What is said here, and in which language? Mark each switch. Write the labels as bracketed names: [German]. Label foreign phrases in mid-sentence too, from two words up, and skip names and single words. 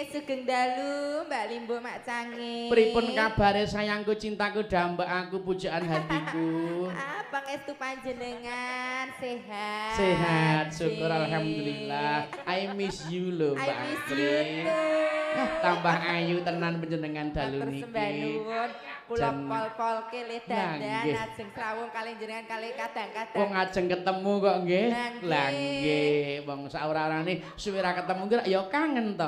[Javanese] Sugeng dalu Mbak Limbo Mak Cange. Pripun kabare [Indonesian] sayangku cintaku [Javanese] dambek aku [Indonesian] pujaan hatiku. [Javanese] Pangestu panjenengan sehat. [Indonesian] Sehat, syukur alhamdulillah. [English] I miss you lho Mbak Apri. [Javanese] Tambah ayu tenan panjenengan dalu niki. Sembah nuwun. Kula pol-polke le dandan ajeng srawung kalih jenengan kalih kadang-kadang. Wong ajeng ketemu kok nggih. Lah nggih, wong saora-orane suwe ra ketemu ki ya kangen to.